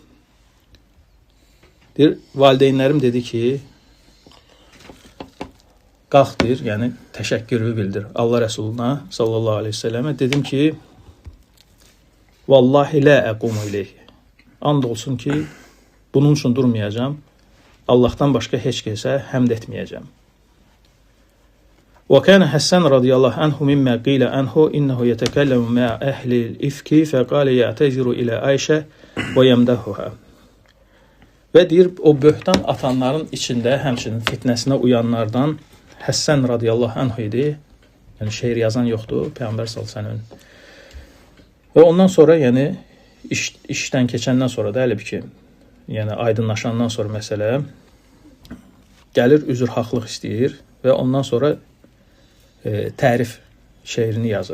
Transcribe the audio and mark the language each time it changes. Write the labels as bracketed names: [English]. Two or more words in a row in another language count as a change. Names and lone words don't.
[Azerbaijani] Deyir, valideynlərim dedi ki, qalxdır, yəni təşəkkürü bildir Allah Rəsuluna [Arabic] صلى الله عليه وسلم. [Azerbaijani] Dedim ki, [Arabic] والله لا أقوم إليه. [Azerbaijani] And olsun ki, bunun üçün durmayacağım. Allahdan başqa heç kəsə həmd etməyəcəm. [Arabic] وكان حسن رضي الله عنه مما قيل عنه إنه يتكلم مع أهل الإفك فقال يعتذر إلى Ayşə ويمدحها. [Azerbaijani] Və deyir, o böhtan atanların içində həmçinin fitnəsinə uyanlardan Həssən [Arabic] رضي الله عنه [Azerbaijani] idi. Yəni, şeir yazan yoxdur, Peyğəmbər [Arabic] صلى الله عليه وسلم. [Azerbaijani] Və ondan sonra, yəni, işdən keçəndən sonra da, elə bir ki, yəni, aydınlaşandan sonra məsələ gəlir, üzr haqlıq istəyir və ondan sonra tərif şeirini yazır.